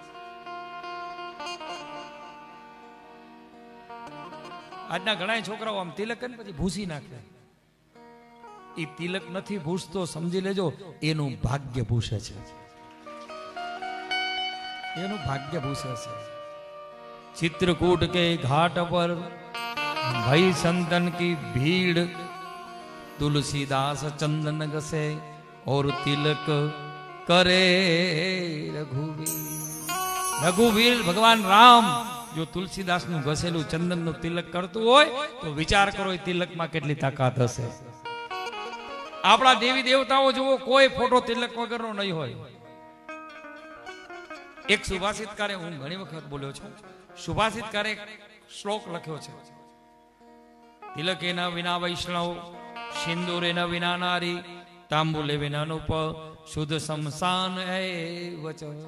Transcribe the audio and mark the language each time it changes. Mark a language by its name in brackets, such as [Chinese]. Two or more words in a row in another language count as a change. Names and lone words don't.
[Gujarati] આજના ઘણા છોકરાઓ આમ તિલક કરીને પછી ભૂસી નાખે. એ તિલક નથી ભૂસતો, સમજી લેજો એનું ભાગ્ય ભૂસે છે, એનું ભાગ્ય ભૂસે છે. [Hindi] चित्रकूट के घाट पर भई संतन की भीड़, तुलसीदास चंदन घसे और तिलक करे रघुवीर. रघुवीर भगवान राम जो तुलसीदास [Gujarati] નું ઘસેલું ચંદન નું તિલક કરતું હોય તો વિચાર કરો એ તિલકમાં કેટલી તાકાત હશે. આપણા દેવી દેવતાઓ જુઓ, કોઈ ફોટો તિલક વગરનો નહીં હોય. એક સુભાષિતકારે, હું ઘણી વખત બોલ્યો છું, સુભાષિતકારે શ્લોક લખ્યો છે, [Sanskrit] तिलकेना विना वैष्णव, सिंदूरेना विना नारी, तांबुले विना नृप, शुद्ध शमशान एव च.